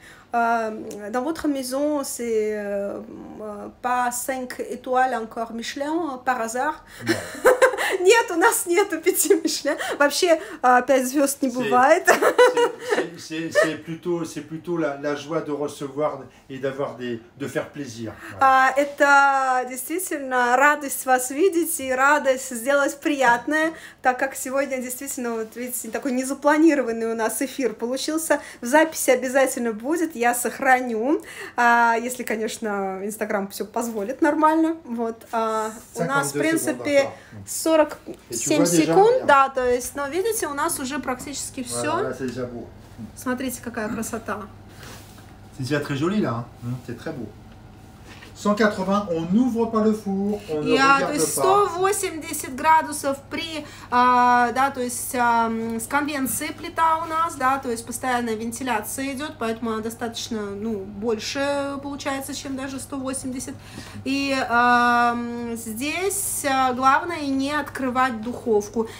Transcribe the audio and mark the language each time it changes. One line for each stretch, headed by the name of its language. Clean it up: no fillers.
French: Dans votre maison, c'est pas 5 étoiles encore Michelin par hasard?
Russian: Нет, у нас нету 5 Мишлен. Вообще 5 звезд не бывает.
French: C'est plutôt la joie de recevoir et de faire plaisir.
Russian: Это действительно радость вас видеть и радость сделать приятное, так как сегодня действительно, вот видите, такой незапланированный у нас эфир получился. В записи обязательно будет, я сохраню, если, конечно, Инстаграм все позволит нормально. Вот. У нас, в принципе, 47 секунд, да, то есть, но видите, у нас уже практически все. Смотрите, какая красота.
French: C'est déjà très joli là, hein? C'est très beau. 180, on n'ouvre pas le four, on ne regarde
Russian: то есть
French: pas.
Russian: 180 градусов при, да, то есть с конвенцией плита у нас, да, то есть постоянная вентиляция идет, поэтому она достаточно, ну, больше получается, чем даже 180. И здесь главное не открывать духовку.